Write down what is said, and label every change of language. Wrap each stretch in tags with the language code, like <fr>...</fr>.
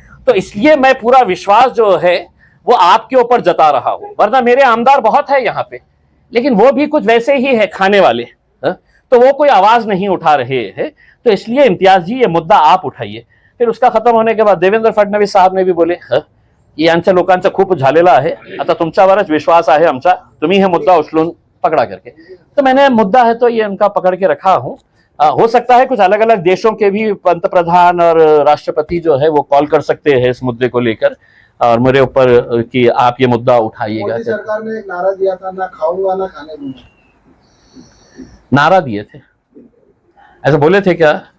<hi>तो इसलिए मैं पूरा विश्वास जो है वो आपके ऊपर जता रहा हूं। वरना मेरे आमदार बहुत है यहाँ पे, लेकिन वो भी कुछ वैसे ही है खाने वाले, तो वो कोई आवाज नहीं उठा रहे हैं। तो इसलिए इम्तियाज जी ये मुद्दा आप उठाइए। फिर उसका खत्म होने के बाद देवेंद्र फडणवीस साहब ने भी बोले</hi> <mr>यांच्या लोकांचा खूप झालेला आहे. आता तुमच्यावरच विश्वास आहे आमचा, तुम्ही हे मुद्दा उचलून</mr> <hi>पकड़ा करके, तो मैंने मुद्दा है तो ये उनका पकड़ के रखा हूँ. हो सकता है कुछ अलग अलग देशों के भी पंतप्रधान और राष्ट्रपति जो है वो कॉल कर सकते हैं इस मुद्दे को लेकर और मेरे ऊपर कि आप ये मुद्दा उठाइएगा. मोदी सरकार ने एक नारा दिया था, ना खाऊंगा ना खाने दूंगा. नारा दिए थे, ऐसा बोले थे क्या?</hi>